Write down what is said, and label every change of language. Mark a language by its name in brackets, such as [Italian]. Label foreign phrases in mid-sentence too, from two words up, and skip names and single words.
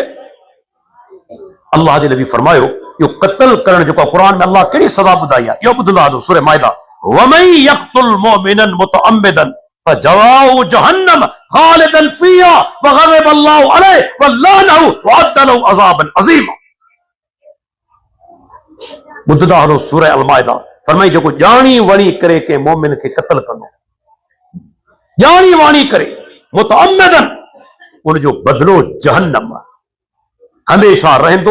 [Sindhi] अल्लाह जे नबी फरमायो, इहो क़त्ल करण जेको क़ुर में अल्लाह कहिड़ी सज़ा ॿुधाई आहे, इहो ॿुधंदा हलो, सूरह माइदा, [Arabic] ومن يقتل مؤمنا متعمدا فجزاؤه جهنم خالدا فيها وغضب الله عليه ولعنه وأعد له عذابا عظيما. [Sindhi] ॿुधंदा हलो सूरह अल माइदा, फरमाई जेको ॼाणी वणी करे के मोमिन खे क़त्ल कंदो, ॼाणी वाणी करे मुतअम्मिदन, उनजो बदिलो जहन्नम हमेशा रहंदो।